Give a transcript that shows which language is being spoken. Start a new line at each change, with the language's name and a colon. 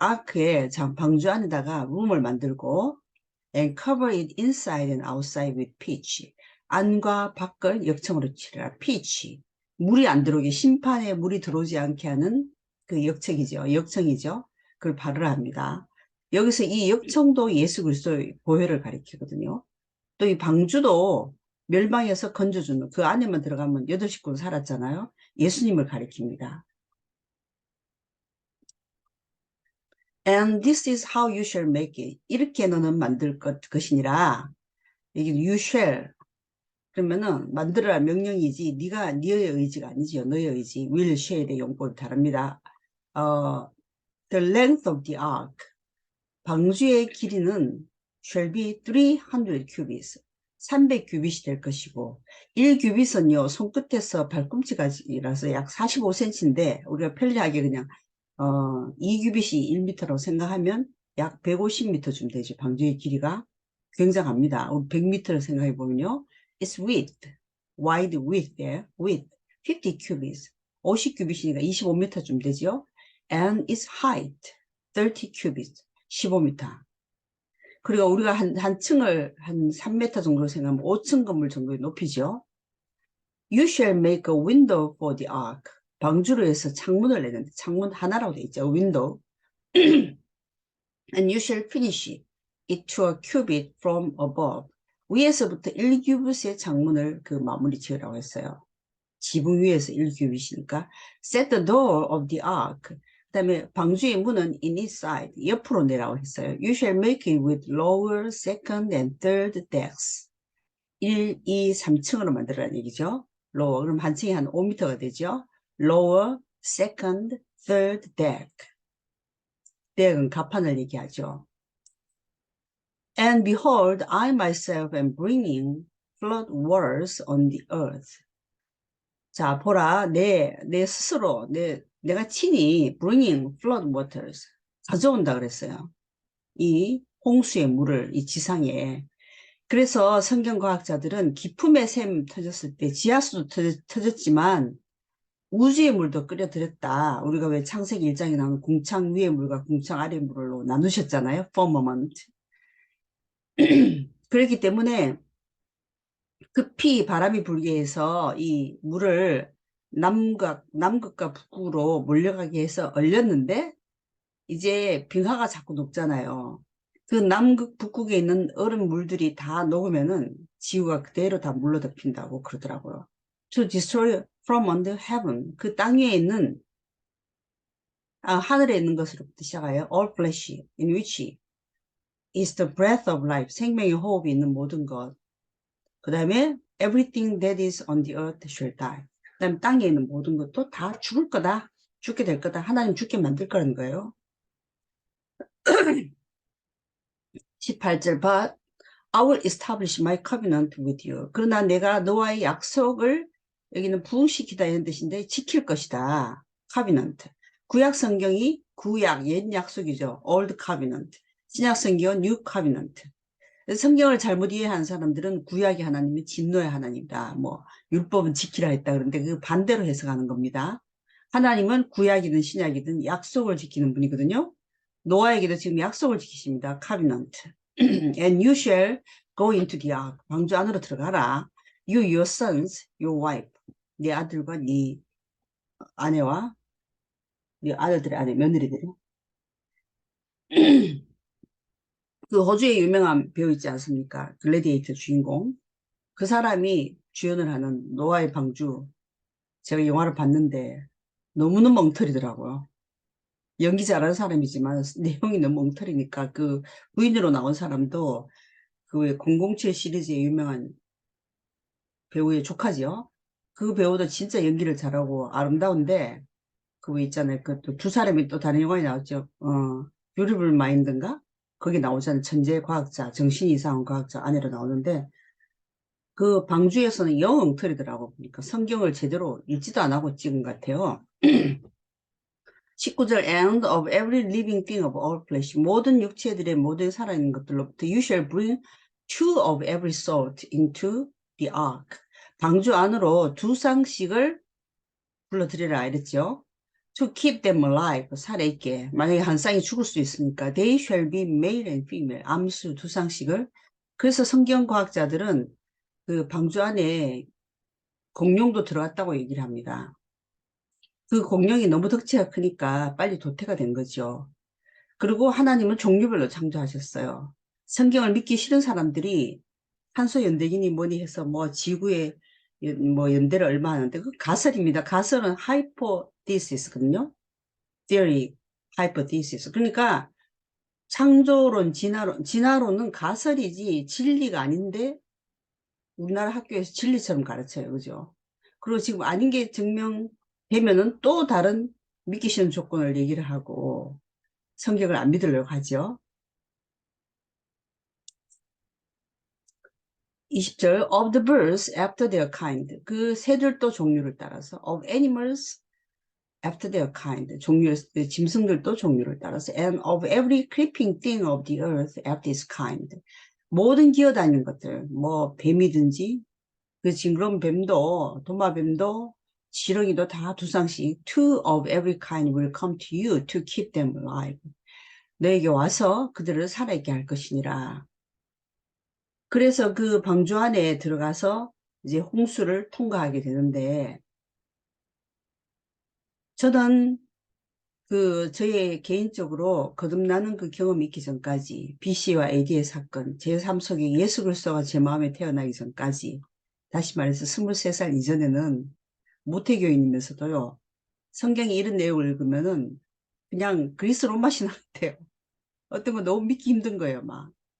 Korean: 아크에 방주 안에다가 룸을 만들고
English: and cover it inside and outside with pitch.
Korean: 안과 밖을 역청으로 칠해라.
English: pitch.
Korean: 물이 안 들어오게 심판에 물이 들어오지 않게 하는 그 역책이죠. 역청이죠. 그걸 바르라 합니다. 여기서 이 역청도 예수 그리스도의 보혈을 가리키거든요. 또 이 방주도 멸망에서 건져주는 그 안에만 들어가면 여덟 식구로 살았잖아요. 예수님을 가리킵니다.
English: And this is how you shall make it.
Korean: 이렇게 너는 만들 것이니라. 이게
English: you shall.
Korean: 그러면은 만들어라 명령이지 네가 너의 의지가 아니지요. 너의 의지. will shall의 용법이 다릅니다.
English: The length of the ark.
Korean: 방주의 길이는
English: shall be 300 cubits.
Korean: 300규빗이 될 것이고 1규빗은요 손끝에서 발꿈치까지라서 약 45cm인데 우리가 편리하게 그냥 2규빗이 1m라고 생각하면 약 150m쯤 되죠. 방주의 길이가 굉장합니다. 100m를 생각해 보면요.
English: It's width, wide width there, width 50 cubits,
Korean: 50규빗이니까 25m쯤 되죠.
English: And its height 30 cubits, 15m.
Korean: 그리고 우리가 한 층을 한 3m 정도로 생각하면 5층 건물 정도의 높이죠.
English: You shall make a window for the ark.
Korean: 방주로 해서 창문을 내는데 창문 하나라고 되어 있죠.
English: window. And you shall finish it to a cubit from above.
Korean: 위에서부터 1규빗의 창문을 그 마무리 지으라고 했어요. 지붕 위에서 1규빗이니까.
English: Set the door of the ark.
Korean: 그 다음에 방주의 문은
English: in its side,
Korean: 옆으로 내라고 했어요.
English: You shall make it with lower, second, and third decks.
Korean: 1, 2, 3층으로 만들어라는 얘기죠. lower, 그럼 한 층이 한 5m가 되죠.
English: lower, second, third deck.
Korean: deck은 갑판을 얘기하죠.
English: And behold, I myself am bringing flood waters on the earth.
Korean: 자, 보라, 내 스스로, 내가 친히
English: bringing flood waters,
Korean: 가져온다 그랬어요. 이 홍수의 물을 이 지상에. 그래서 성경과학자들은 기품의 샘 터졌을 때 지하수도 터졌지만 우주의 물도 끌어들였다. 우리가 왜 창세기 1장에 나오는 궁창 위의 물과 궁창 아래의 물로 나누셨잖아요.
English: firmament.
Korean: 그렇기 때문에 급히 바람이 불게 해서 이 물을 남극과 북극으로 몰려가게 해서 얼렸는데 이제 빙하가 자꾸 녹잖아요. 그 남극, 북극에 있는 얼음 물들이 다 녹으면은 지구가 그대로 다 물로 덮인다고 그러더라고요.
English: To destroy from under heaven.
Korean: 그 땅 위에 있는, 하늘에 있는 것으로부터 시작하여
English: all flesh in which is the breath of life.
Korean: 생명의 호흡이 있는 모든 것. 그 다음에
English: everything that is on the earth shall die.
Korean: 그 다음에 땅에 있는 모든 것도 다 죽을 거다. 죽게 될 거다. 하나님 죽게 만들 거라는 거예요. 18절 봐.
English: I will establish my covenant with you.
Korean: 그러나 내가 너와의 약속을 여기는 부응시키다 이런 뜻인데 지킬 것이다.
English: covenant.
Korean: 구약 성경이 구약 옛 약속이죠. old covenant. 신약 성경은 new covenant. 성경을 잘못 이해한 사람들은 구약의 하나님이 진노의 하나님이다. 뭐 율법은 지키라 했다. 그런데 그 반대로 해석하는 겁니다. 하나님은 구약이든 신약이든 약속을 지키는 분이거든요. 노아에게도 지금 약속을 지키십니다.
English: covenant. And you shall go into the ark.
Korean: 방주 안으로 들어가라.
English: You, your sons, your wife.
Korean: 네 아들과 네 아내와 네 아들들의 아내, 며느리들이. 그 호주의 유명한 배우 있지 않습니까? 글래디에이터 주인공. 그 사람이 주연을 하는 노아의 방주. 제가 영화를 봤는데 너무너무 엉터리더라고요. 연기 잘하는 사람이지만 내용이 너무 엉터리니까 그 부인으로 나온 사람도 그 007 시리즈의 유명한 배우의 조카지요. 그 배우도 진짜 연기를 잘하고 아름다운데 그거 있잖아요. 그 또 두 사람이 또 다른 영화에 나왔죠. 뷰티풀 마인드인가? 거기 나오잖아요. 천재 과학자, 정신이 이상한 과학자 아내로 나오는데 그 방주에서는 영 엉터리더라고 보니까 성경을 제대로 읽지도 안 하고 찍은 것 같아요.
English: 19절 and of every living thing of all flesh
Korean: 모든 육체들의 모든 살아있는 것들로부터
English: you shall bring two of every sort into the ark
Korean: 방주 안으로 두 쌍씩을 불러들이라 이랬죠.
English: To keep them alive
Korean: 살아있게 만약에 한 쌍이 죽을 수 있으니까
English: they shall be male and female
Korean: 암수 두 쌍씩을 그래서 성경과학자들은 그 방주 안에 공룡도 들어갔다고 얘기를 합니다. 그 공룡이 너무 덩치가 크니까 빨리 도태가 된 거죠. 그리고 하나님은 종류별로 창조하셨어요. 성경을 믿기 싫은 사람들이 탄소 연대기니 뭐니 해서 뭐 지구에 뭐 연대를 얼마 하는데 그 가설입니다. 가설은 hypothesis거든요.
English: theory, hypothesis.
Korean: 그러니까 창조론, 진화론은 가설이지 진리가 아닌데 우리나라 학교에서 진리처럼 가르쳐요. 그죠? 그리고 지금 아닌 게 증명되면은 또 다른 믿기 싫은 조건을 얘기를 하고 성경을 안 믿으려고 하죠.
English: 20절 of the birds after their kind
Korean: 그 새들도 종류를 따라서
English: of animals after their kind
Korean: 짐승들도 종류를 따라서
English: and of every creeping thing of the earth after its kind
Korean: 모든 기어다니는 것들 뭐 뱀이든지 그 징그러운 뱀도 도마뱀도 지렁이도 다 두 쌍씩
English: two of every kind will come to you to keep them alive
Korean: 너에게 와서 그들을 살아있게 할 것이니라. 그래서 그 방주 안에 들어가서 이제 홍수를 통과하게 되는데 저는 그 저의 개인적으로 거듭나는 그 경험이 있기 전까지 BC와 AD의 사건 제 삶 속에 예수 그리스도가 제 마음에 태어나기 전까지 다시 말해서 23살 이전에는 모태교인이면서도요 성경에 이런 내용을 읽으면은 그냥 그리스 롬맛이 나는데요 어떤 거 너무 믿기 힘든 거예요 막